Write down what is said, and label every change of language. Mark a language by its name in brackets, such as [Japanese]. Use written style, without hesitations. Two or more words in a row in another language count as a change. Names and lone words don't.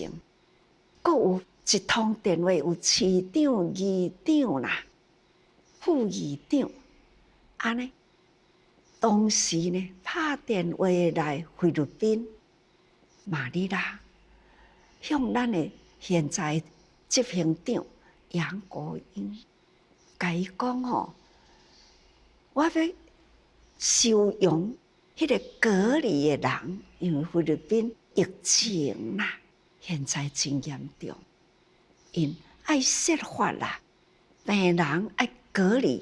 [Min Nan Chinese] 阁有一通电话，有市长、议长啦、副议长，安尼。当时呢，拍电话来菲律宾马尼拉，向咱的现在执行长杨国英，甲伊讲吼，我要收容迄个隔离的人，因为菲律宾疫情啦，现在真严重，因爱设法啦，病人爱隔离。